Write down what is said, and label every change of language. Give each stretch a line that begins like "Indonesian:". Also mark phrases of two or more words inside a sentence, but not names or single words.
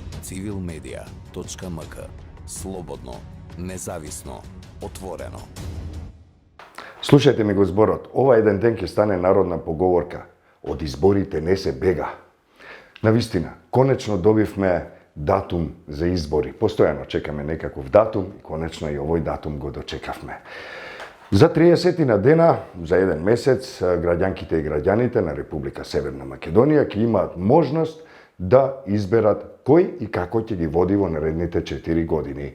Macedonian: civilmedia.mk. Слободно, независно, отворено. Слушајте ми го зборот, ова један ден ќе стане народна поговорка. Од изборите не се бега. Навистина, конечно добивме датум за избори. Постојано чекаме некаков датум и конечно и овој датум го дочекавме. За 30 дена, за еден месец, граѓанките и граѓаните на Република Северна Македонија ќе имаат можност да изберат кој и како ќе ги води во наредните 4 години.